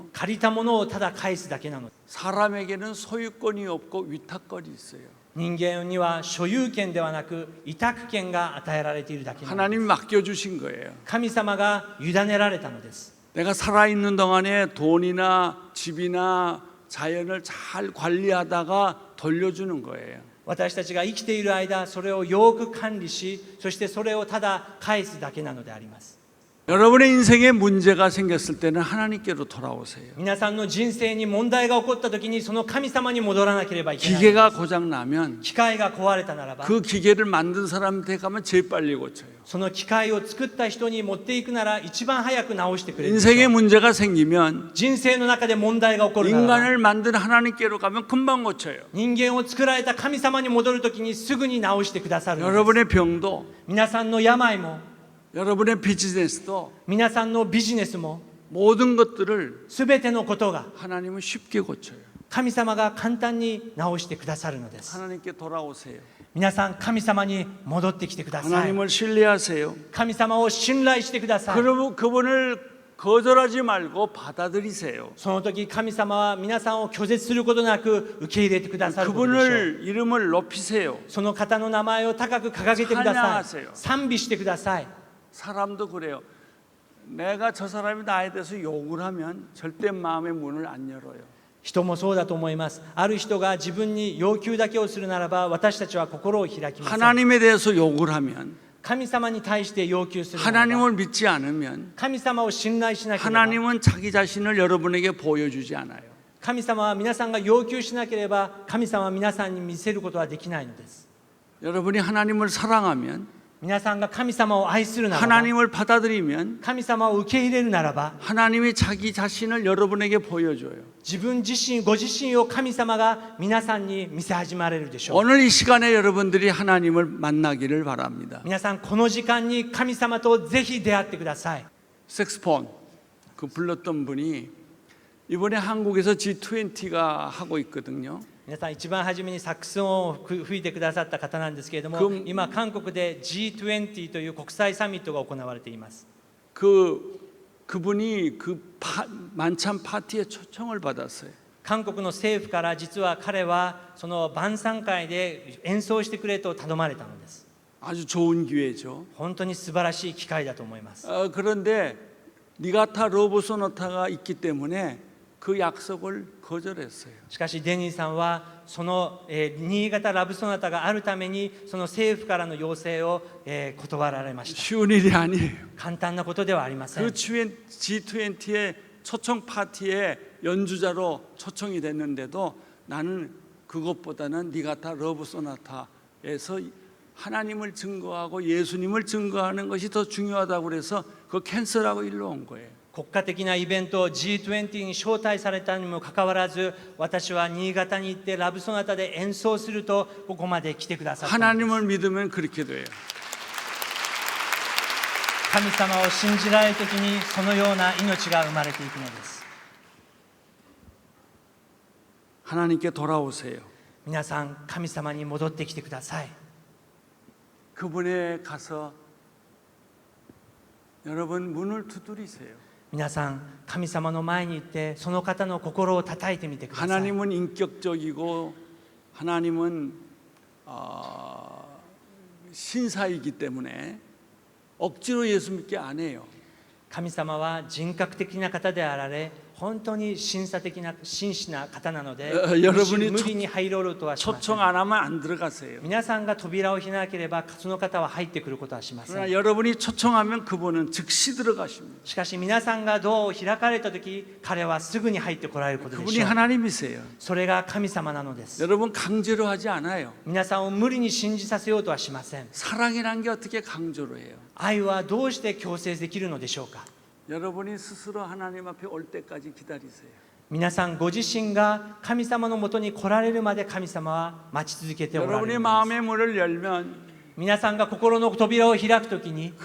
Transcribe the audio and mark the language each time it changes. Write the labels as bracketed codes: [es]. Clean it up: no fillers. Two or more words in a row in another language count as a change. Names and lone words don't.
[ja] 借りたものをただ返すだけなのです。 [ko] 사람에게는 소유권이 없고 위탁권이 있어요. [ja] 人間には所有権ではなく委託権が与えられているだけなのです。 [ko] 하나님이 맡겨주신 거예요. [ja] 神様が委ねられたのです。 [ko] 내가 살아있는 동안에 돈이나 집이나 자연을 잘 관리하다가 돌려주는 거예요. [ja] 私たちが生きている間、それをよく管理し、そしてそれをただ返すだけなのであります。 [ko] 여러분의 인생에 문제가 생겼을 때는 하나님께로 돌아오세요. [ja] 皆さんの人生に問題が起こった時に、その神様に戻らなければいけない。 [ko] 기계가 고장 나면 [ja] 機械が壊れたならば、 [ko] 그 기계를 만든 사람한테 가면 제일 빨리 고쳐요. [ja] その機械を作った人に持っていくなら一番早く直してくれるでしょう。 [ko] 인생에 문제가 생기면 [ja] 人生の中で問題が起こるならば、 [ko] 인간을 만든 하나님께로 가면 금방 고쳐요. [ja] 人間を作られた神様に戻るときにすぐに直してくださるのです。 [ko] 여러분의 병도 [ja] 皆さんの病も、 [ko] 여러분의 비즈니스도 [ja] 皆さんのビジネスも、 [ko] 모든 것들을 [ja] すべてのことが [ko] 하나님은 쉽게 고쳐요. [ja] 神様が簡単に直してくださるのです。 [ko] 하나님께 돌아오세요. [ja] 皆さん、神様に戻ってきてください。 [ko] 하나님을 신뢰하세요. [ja] 神様を信頼してください。 [ko] 그러면 그분을 거절하지 말고 받아들이세요. [ja] その時、神様は皆さんを拒絶することなく受け入れてくださることでしょう。 [ko] 그분을 이름을 높이세요. [ja] その方の名前を高く掲げてください。 [ko] 찬양하세요. [ja] 賛美してください。 [ko] 사람도 그래요. 내가 저 사람이 나에 대해서 욕을 하면 절대 마음의 문을 안 열어요. [ja] 人もそうだと思います。ある人が自分に要求だけをするならば、私たちは心を開きません。 [ko] 하나님에 대해서 욕을 하면 [ja] 神様に対して要求するならば、 [ko] 하나님을 믿지 않으면 [ja] 神様を信頼しなければ、 [ko] 하나님은 자기 자신을 여러분에게 보여주지 않아요. [ja] 神様は皆さんが要求しなければ、神様は皆さんに見せることはできないのです。 [ko] 여러분이 하나님을 사랑하면 [ja] 皆さんが神様を愛するならば、 [ko] 하나님을 받아들이면 [ja] 神様を受け入れるならば、 [ko] 하나님이 자기 자신을 여러분에게 보여줘요. [ja] 自分自身、ご自身を神様が皆さんに見せ始められるでしょう。 [ko] 오늘 이 시간에 여러분들이 하나님을 만나기를 바랍니다. [ja] 皆さんこの時間に神様とぜひ出会ってください。 [ko] 색스폰 그 불렀던 분이 이번에 한국에서 G20가 하고 있거든요. [ja] 皆さん一番初めにサックス音を吹いてくださった方なんですけれども、今韓国で G20 という国際サミットが行われています。 [ko] 그분이 만찬 파티에 초청을 받았어요. [ja] 韓国の政府から実は彼はその晩餐会で演奏してくれと頼まれたのです。 [ko] 아주 좋은 기회죠. [ja] 本当に素晴らしい機会だと思います。 [ko] 그런데 니가타 러브소나타가 있기 때문에 그 약속을 거절했어요. [ja] しかしデニーさんはその、新潟ラブソナタがあるためにその政府からの要請を、断られました。 [ko] 쉬운 일이 아니에요. [ja] 簡単なことではありません。 [ko] 그 G20의 초청 파티에 연주자로 초청이 됐는데도 나는 그것보다는 니가타 러브소나타에서 하나님을 증거하고 예수님을 증거하는 것이 더 중요하다고 그래서 그 캔슬하고 일로 온 거예요. [ja] 国家的なイベント G20 に招待されたにもかかわらず、私は新潟に行ってラブソナタで演奏するとここまで来てくださったんです。 [ko] 하나님을 믿으면 그렇게 돼요. [ja] 神様を信じられるときにそのような命が生まれていくのです。 [ko] 하나님께 돌아오세요. [ja] 皆さん神様に戻ってきてください。 [ko] 그분에 가서 여러분 문을 두드리세요. [ja] 皆さん神様の前に行ってその方の心を叩いてみてください。 [ko] 하나님은 인격적이고 하나님은 신사이기 때문에 억지로 예수 믿게 안 해요. [ja] 神様は人格的な方であられ、本当に真摯な方なので、無理に入ろうとはしません。 [ko] 초청 안 하면 안 들어가세요. [ja] 皆さんが扉を開なければその方は入ってくることはしませ [ko] 그러나 [ja] ん。 [ko] 여러분이 초청하면 그분은 즉시 들어가십니다. [ja] しかし皆さんがドアを開かれたとき、彼はすぐに入ってこられることで [ko] 그분이 [ja] しょう。 [ko] 하나님이세요. [ja] それが神様なのです。 [ko] 여러분 강제로 하지 않아요. [ja] 皆さんを無理に信じさせようとはしません。 [ko] 사랑이란 게 어떻게 강제로 해요? [ja] 愛はどうして強制できるのでしょうか。 [ko] 여러분이 스스로 하나님 앞에 올 때까지 기다리세요. [ja] 皆さんご自身が神様のもとに来られるまで神様は待ち続けておられ [ko] 여러분이 [ja] るのです。 [ko] 마음의 문을 열면 [ja] 皆さんが心の扉を開くときに、